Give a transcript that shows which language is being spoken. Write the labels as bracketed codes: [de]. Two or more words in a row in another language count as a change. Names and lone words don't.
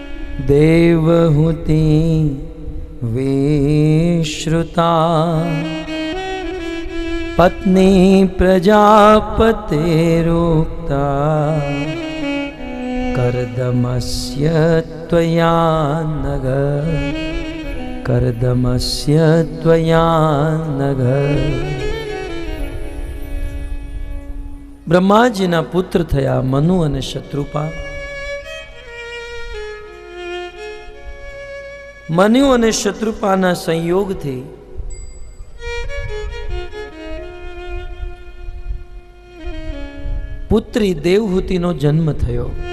[sa] देवहूति विश्रुता पत्नी प्रजापतेरोक्ता कर्दमस्य त्वया नघ कर्दमस्य त्वया नघ। [gu] બ્રહ્માજીના પુત્ર થયા મનુ અને શત્રુપા. મનુ અને શત્રુપાના સંયોગથી પુત્રી દેવહૂતિનો જન્મ થયો.